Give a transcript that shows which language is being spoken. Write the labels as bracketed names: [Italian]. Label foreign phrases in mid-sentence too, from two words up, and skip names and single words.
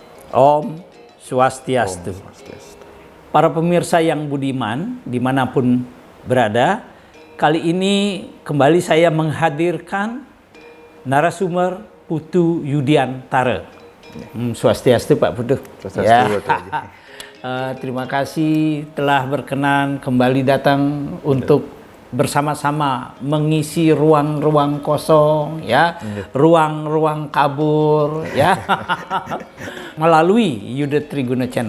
[Indonesian] Om Om Swastiastu. Swastiastu. Para pemirsa yang budiman, dimanapun berada, kali ini kembali saya menghadirkan narasumber Putu Yudiantara. Swastiastu Pak Putu. Swastiastu, Pak Haji. Terima kasih telah berkenan kembali datang untuk bersama-sama mengisi ruang-ruang kosong, ya, ruang-ruang kabur, ya, melalui Yuda Triguna Channel.